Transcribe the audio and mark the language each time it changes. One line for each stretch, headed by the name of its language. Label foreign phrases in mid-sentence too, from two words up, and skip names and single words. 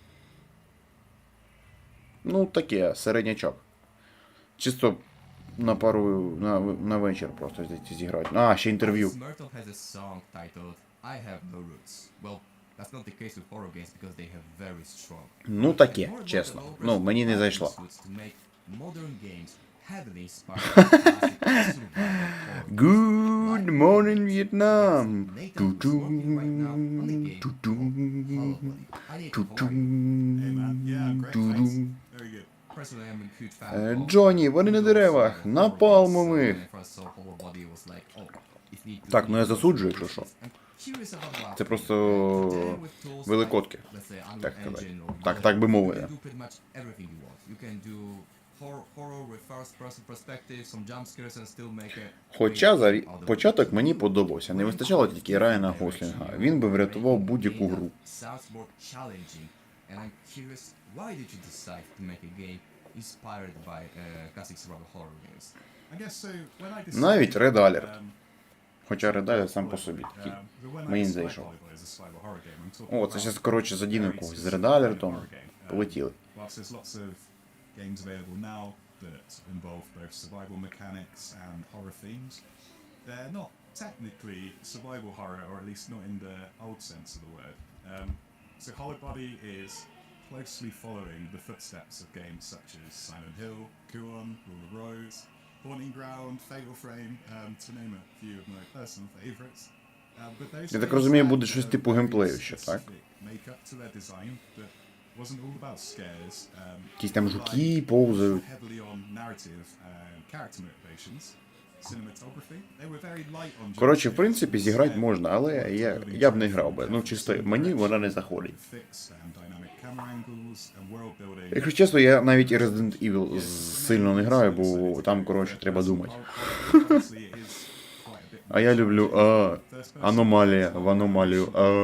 Ukrainian: Ну, таке, середнячок. Чисто на пару, на вечір просто зіграти. А, ще інтерв'ю.
English: Myrtle has a song titled I Have No Roots. Well, that's not the case with horror games because they have very strong.
Ukrainian: Ну, таке, чесно. Ну, мені не зайшло.
English: Modern games heavily inspired by classic survival horror. Good morning, Vietnam. Nathan is working right now on a game called Hollow Body. I need to hold Hey man, yeah, great, thanks. Very good. Personally, I'm a huge fan of
Ukrainian: Джонні, вони на деревах, на пальмових. Так, ну я засуджую, якщо що. Це просто великодки, так сказати. Так би мовити. Хоча за початок мені подобався. Не вистачало тільки Райана Гослінга. Він би врятував будь-яку гру.
English: Inspired by classic survival horror games. I guess so. When I decided,
Ukrainian: Навіть Red Alert. Хоча Red Alert сам по собі такий.
English: but when I
Ukrainian: Мені не
English: describe
Ukrainian: зайшов.
English: volleyball as a survival horror game, I'm talking
Ukrainian: О, це
English: about
Ukrainian: зараз, коротше, задіну
English: very
Ukrainian: когось з
English: specific
Ukrainian: Red Alert.
English: horror game.
Ukrainian: Полетіли.
English: Whilst there's lots of games available now that involve both survival mechanics and horror themes, they're not technically survival horror, or at least not in the old sense of the word. So Hollow Body is closely following the footsteps of games such as Silent Hill, Kuon, Rule of Rose, Haunting Ground, Fatal Frame, to name a few of my personal favourites. But those
Ukrainian: Я так
English: games
Ukrainian: розумію,
English: had
Ukrainian: буде щось
English: a
Ukrainian: типу
English: very
Ukrainian: геймплею ще, так?
English: specific makeup to their design that wasn't all about scares.
Ukrainian: Якісь там жуки повзають.
English: Heavily on narrative and character motivations. Cinematography. They were very light on.
Ukrainian: Коротше, в принципі, зіграти можна, але я б не грав би. Ну, чисто, мені вона не заходить. Якщо чесно, я навіть і Resident Evil сильно не граю, бо там, коротше, треба думати. А я люблю аномалія в аномалію.